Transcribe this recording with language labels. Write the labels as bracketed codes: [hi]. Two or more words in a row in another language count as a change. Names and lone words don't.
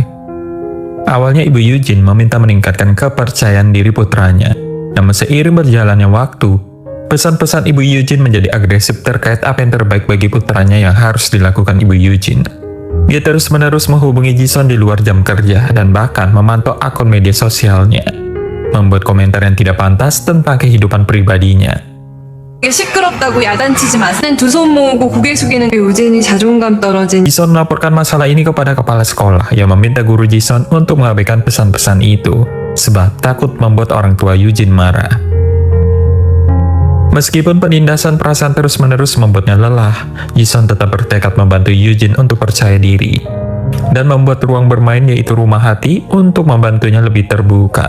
[id] Awalnya Ibu Yujin meminta meningkatkan kepercayaan diri putranya, namun seiring berjalannya waktu, pesan-pesan Ibu Yujin menjadi agresif terkait apa yang terbaik bagi putranya yang harus dilakukan Ibu Yujin. Dia terus-menerus menghubungi Jisun di luar jam kerja dan bahkan memantau akun media sosialnya, membuat komentar yang tidak pantas tentang kehidupan pribadinya. [ko] 이게 시끄럽다고 야단치지 마세요. 두 손 모으고 고개 숙이는 게 유진이 자존감 떨어진. [id] Jisun melaporkan masalah ini kepada kepala sekolah yang meminta guru Jisun untuk mengabaikan pesan-pesan itu, sebab takut membuat orang tua Yujin marah. Meskipun penindasan perasaan terus-menerus membuatnya lelah, Jisun tetap bertekad membantu Yujin untuk percaya diri dan membuat ruang bermain yaitu rumah hati untuk membantunya lebih terbuka.